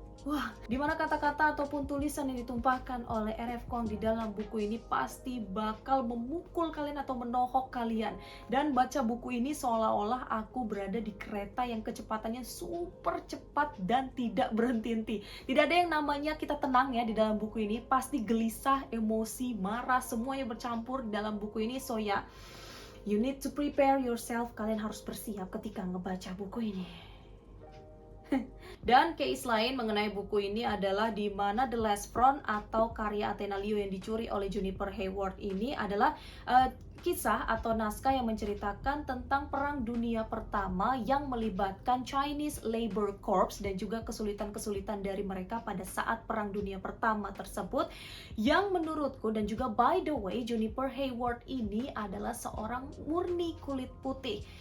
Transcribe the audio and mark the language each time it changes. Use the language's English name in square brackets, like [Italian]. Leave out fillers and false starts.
[Indonesian] Wah, dimana kata-kata ataupun tulisan yang ditumpahkan oleh RF Kuang di dalam buku ini pasti bakal memukul kalian atau menohok kalian. Dan baca buku ini seolah-olah aku berada di kereta yang kecepatannya super cepat dan tidak berhenti-henti. Tidak ada yang namanya kita tenang ya di dalam buku ini. Pasti gelisah, emosi, marah, semuanya bercampur di dalam buku ini. [English] So ya, you need to prepare yourself. [Indonesian] Kalian harus bersiap ketika ngebaca buku ini. Dan case lain mengenai buku ini adalah di mana The Last Front atau karya Athena Liu yang dicuri oleh Juniper Hayward ini adalah kisah atau naskah yang menceritakan tentang Perang Dunia Pertama yang melibatkan Chinese Labor Corps dan juga kesulitan-kesulitan dari mereka pada saat Perang Dunia Pertama tersebut, yang menurutku dan juga [English] by the way [Indonesian] Juniper Hayward ini adalah seorang murni kulit putih.